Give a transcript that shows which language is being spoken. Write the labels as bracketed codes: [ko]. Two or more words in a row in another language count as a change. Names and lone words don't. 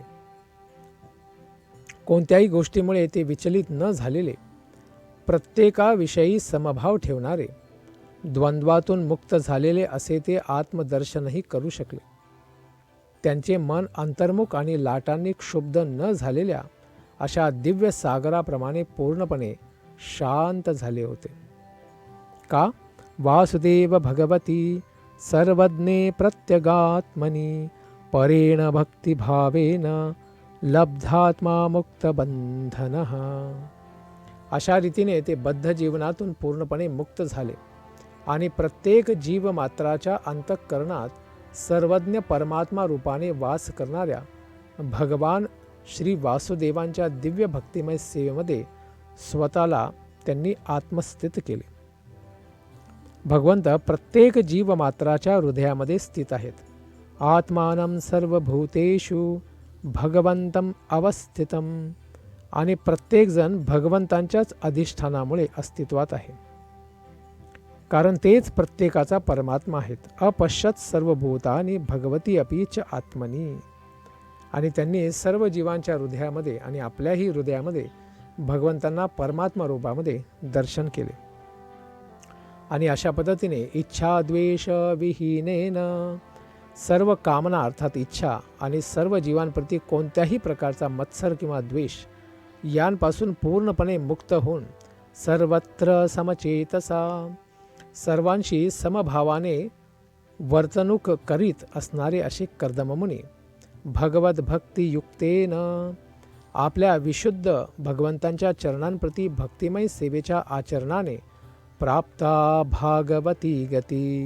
[mr] कोणत्याही गोष्टीमुळे ते विचलित न झालेले, प्रत्येकाविषयी समभाव ठेवणारे, द्वंद्वातून मुक्त झालेले असे ते आत्मदर्शनही करू शकले. त्यांचे मन अंतर्मुख आणि लाटांनी क्षुब्ध न झालेल्या अशा दिव्य सागराप्रमाणे पूर्णपणे शांत झाले होते. का? [sa] वासुदेव भगवती सर्वज्ञे प्रत्यगात्मनि परेण भक्तिभावेन लब्धात्मा मुक्तबंधनः. [mr] अशा रीतीने ते बद्ध जीवनातून पूर्णपणे मुक्त झाले आणि प्रत्येक जीवमात्राच्या अंतःकरणात सर्वज्ञ परमात्मा रूपाने वास करणाऱ्या भगवान श्री वासुदेवांच्या दिव्य भक्तिमय सेवेमध्ये स्वतःला त्यांनी आत्मस्थित केले. भगवंत प्रत्येक जीवमात्राच्या हृदयामध्ये स्थित आहेत. [sa] आत्मानं सर्वभूतेषु भगवंतम अवस्थितम. [mr] आणि प्रत्येकजण भगवंतांच्याच अधिष्ठानामुळे अस्तित्वात आहे, कारण तेच प्रत्येकाचा परमात्मा आहेत. [sa] अपश्यत सर्वभूतानि भगवती अपीच आत्मनी. [mr] आणि त्यांनी सर्व जीवांच्या हृदयामध्ये आणि आपल्याही हृदयामध्ये भगवंतांना परमात्मा रूपामध्ये दर्शन केले. आणि अशा पद्धतीने [sa] इच्छा द्वेष विहीनेन, [mr] सर्व कामना अर्थात इच्छा आणि सर्व जीवांप्रती कोणत्याही प्रकारचा मत्सर किंवा द्वेष यांपासून पूर्णपणे मुक्त होऊन [sa] सर्वत्र समचेतसा, [mr] सर्वांशी समभावाने वर्तणूक करीत असणारे असे कर्दममुनी [sa] भगवत भक्तियुक्तेन [mr] आपल्या विशुद्ध भगवंतांच्या चरणांप्रती भक्तिमय सेवेच्या आचरणाने [sa] प्राप्ता भागवती गती.